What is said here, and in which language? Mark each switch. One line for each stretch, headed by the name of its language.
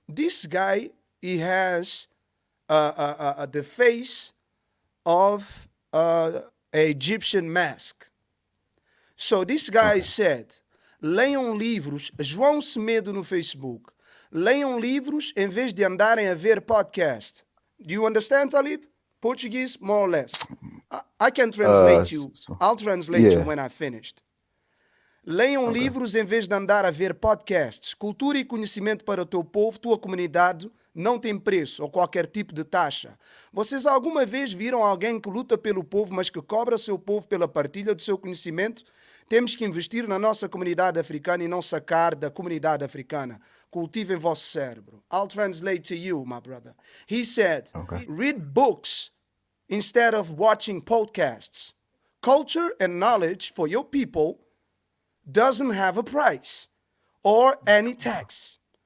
English: This guy, he has the face of an Egyptian mask. So this guy said,
Portuguese: leiam livros, João Semedo no Facebook, leiam livros em vez de andarem a ver podcast.
English: Do you understand, Taalib? Portuguese, more or less. I can translate you. I'll translate you when I finished.
Portuguese: Leiam livros em vez de andar a ver podcasts. Cultura e conhecimento para o teu povo, tua comunidade, não tem preço ou qualquer tipo de taxa. Vocês alguma vez viram alguém que luta pelo povo, mas que cobra seu povo pela partilha do seu conhecimento? Temos que investir na nossa comunidade africana e não sacar da comunidade africana. Cultivem vosso cérebro.
English: I'll translate to you, my brother. He said, read books instead of watching podcasts. Culture and knowledge for your people doesn't have a price or any tax.